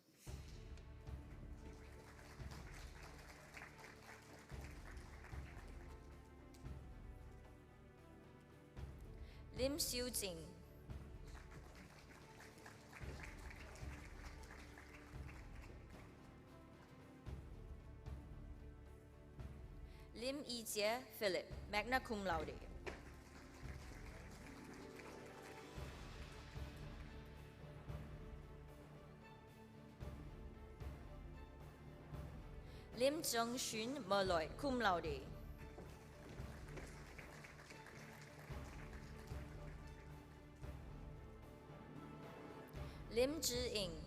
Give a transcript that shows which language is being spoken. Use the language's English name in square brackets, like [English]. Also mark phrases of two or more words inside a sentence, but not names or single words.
[English] Lim Xiu Jing. Lim Jie Philip, [Latin] magna cum laude. [English] Lim Jung Shun Merloy, [Latin] cum laude. [English] Lim Zhi Ing.